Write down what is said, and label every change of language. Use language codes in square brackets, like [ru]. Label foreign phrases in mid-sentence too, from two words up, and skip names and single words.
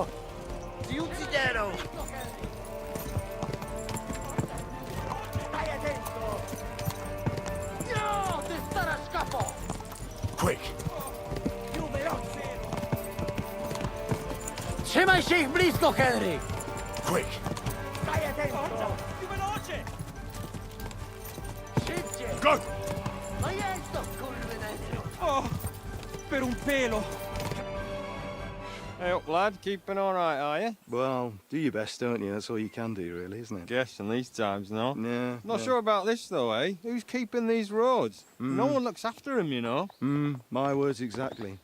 [it] Ti ucciderò! Stai attento! No! Ti starà a scappo! [en] Quick! [it] Più veloce! [pl] Trzymaj się ich blisko, Henry! [en] Quick! [it] Stai attento! Forza, più veloce! [pl] Szybciej! [en] Go! [pl] Ma jedź to, kurwy nędzy! [it] Oh, per un pelo! [en] Hey up, lad. Keeping all right, are you? Well, do your best, don't you? That's all you can do, really, isn't it? Guess in these times, no? Yeah. Not sure about this, though, eh? Who's keeping these roads? No one looks after them, you know. My words exactly.